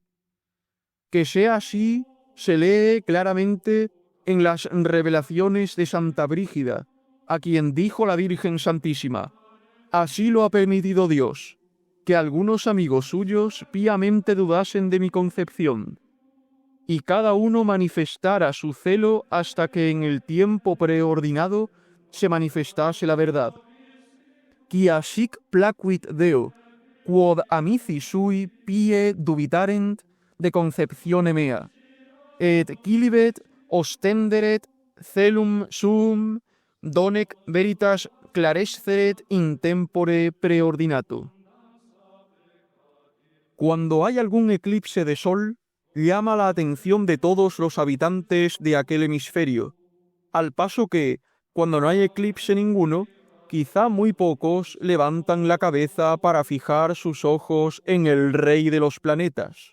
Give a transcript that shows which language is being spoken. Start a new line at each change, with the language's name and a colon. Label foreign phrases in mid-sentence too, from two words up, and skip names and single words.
Spanish: Que sea así se lee claramente en las revelaciones de Santa Brígida, a quien dijo la Virgen Santísima: así lo ha permitido Dios, que algunos amigos suyos piamente dudasen de mi concepción, y cada uno manifestara su celo hasta que en el tiempo preordinado se manifestase la verdad.
Latin: Quia sic placuit Deo, quod amici sui pie dubitarent, de conceptione mea, et quilibet ostenderet celum suum, donec veritas claresceret in tempore preordinato.
Spanish: Cuando hay algún eclipse de sol, llama la atención de todos los habitantes de aquel hemisferio, al paso que, cuando no hay eclipse ninguno, quizá muy pocos levantan la cabeza para fijar sus ojos en el rey de los planetas.